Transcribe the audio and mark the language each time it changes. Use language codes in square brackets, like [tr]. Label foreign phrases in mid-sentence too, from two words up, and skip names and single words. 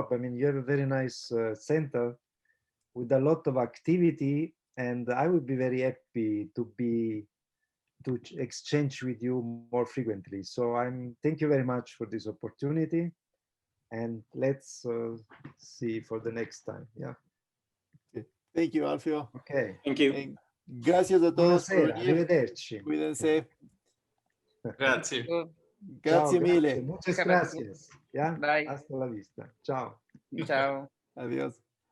[en] I mean, you have a very nice center with a lot of activity, and I would be very happy to exchange with you more frequently. So thank you very much for this opportunity, and let's see for the next time. Yeah. Thank you, Alfio. Okay. Thank you. [es] And gracias a todos por [it] Buonasera, [es] venir. [it] arrivederci. [es] Cuídense. [it] Grazie. Ciao, Grazie mille. grazie. [es] Muchas [en] Have a good- [es] gracias. Yeah. [en] Bye. [es] Hasta la vista. Ciao. [it] Ciao. [es] Adiós.